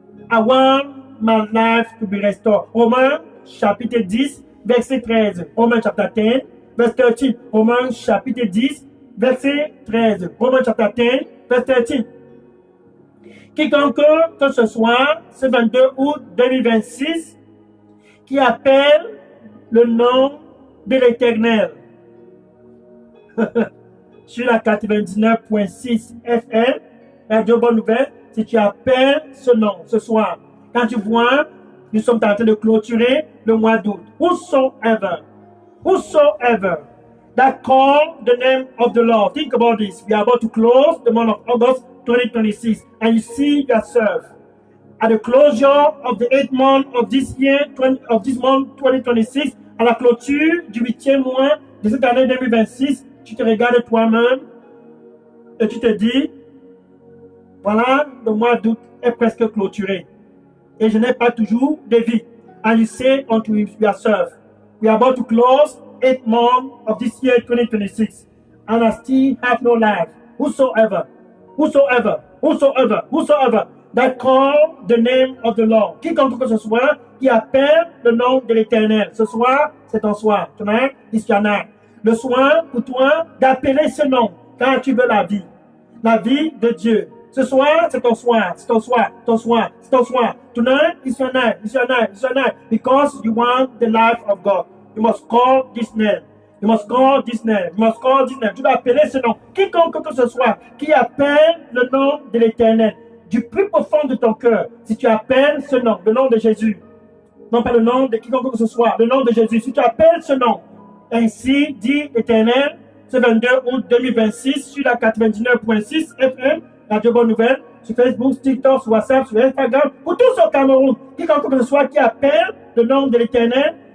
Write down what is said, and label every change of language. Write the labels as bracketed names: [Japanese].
[English] I want my life to be restored. [French] Romains chapitre 10, verset 13. Romains chapter 10, verset 13. Romains chapitre 10, verset 13. Romains chapter 10, verset 13. Quiconque que ce soit, ce 22 août 2026, qui appelle le nom de l'Éternel sur la 99.6 FM, Radio Bonne Nouvelle, si tu appelles ce nom ce soir, quand tu vois, nous sommes en train de clôturer le mois d'août. [English] Whosoever that call the name of the Lord. Think about this. We are about to close the month of August 2026, and you see yourself at the closure of the 8th month of this year, of this month 2026, [French] à la clôture du 8e mois de cette année 2026, tu te regardes toi-même et tu te dis, voilà, le mois d'août est presque clôturé et je n'ai pas toujours de vie. [English] And you say unto yourself, we are about to close 8th month of this year 2026, and I still have no life. Whosoever that call the name of the Lord. [French] Quiconque que ce soit qui appelle le nom de l'Éternel. Ce soir, c'est ton soir. [English] Tonight is your night. [French] Le soir pour toi d'appeler ce nom quand tu veux la vie. La vie de Dieu. Ce soir, c'est ton soir. C'est ton soir. Ton soir. C'est ton soir. [English] Tonight is your night. It's your night. It's your night. Because you want the life of God. You must call this name. You must call this name. You must call this name. [French] Tu dois appeler ce nom. Quiconque que ce soit qui appelle le nom de l'Éternel du plus profond de ton cœur, si tu appelles ce nom, le nom de Jésus, non pas le nom de quiconque que ce soit, le nom de Jésus, si tu appelles ce nom, ainsi dit l'Éternel, ce 22 août 2026 sur la 99.6 FM, Radio Bonne Nouvelle, sur Facebook, TikTok, sur WhatsApp, sur Instagram, pour tous au Cameroun, quiconque que ce soit qui appelle le nom de l'Éternel,